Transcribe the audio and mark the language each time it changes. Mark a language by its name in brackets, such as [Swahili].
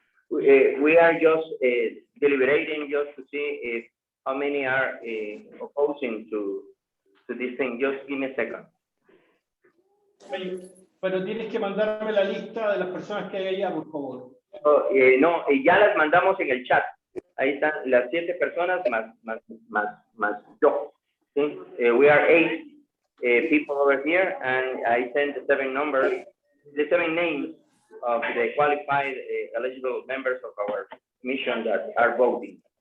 [English] We are just deliberating just to see if how many are opposing to this thing. Just give me a second. [Spanish] pero tienes que mandarme la lista de las personas que hay allá, por favor. Oh, no, ya las mandamos en el chat. Ahí están las 7 personas más yo. ¿Sí? [English] We are 8 people over here, and I sent the 7 numbers, the 7 names of the qualified eligible members of our mission that are voting.